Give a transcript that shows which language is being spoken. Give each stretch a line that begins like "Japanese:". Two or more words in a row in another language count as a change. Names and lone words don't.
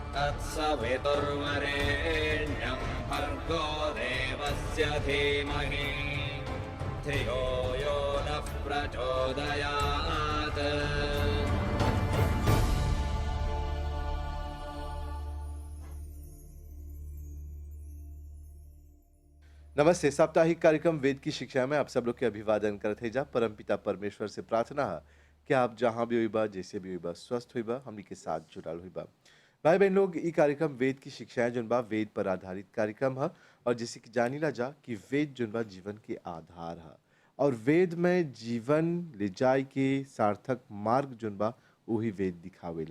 Sanskrit: तत्सवितुर्वरेण्यं भर्गो देवस्य धीमहि धियो यो नः प्रचोदयात्।
Bhojpuri: नमस्ते। साप्ताहिक कार्यक्रम वेद की शिक्षा में आप सब लोग के अभिवादन करते जा। परमपिता परमेश्वर से प्रार्थना है कि आप जहाँ भी होइबा, जैसे भी होइबा, स्वस्थ होइबा, हमनी के साथ जुड़ल होइबा। भाई बहन लोग, ई कार्यक्रम वेद की शिक्षाएं जोन बा वेद पर आधारित कार्यक्रम है। और जैसे कि जानीला जा कि वेद जोन बा जीवन के आधार है और वेद में जीवन ले जाए के सार्थक मार्ग जोन बा वही वेद दिखावेला।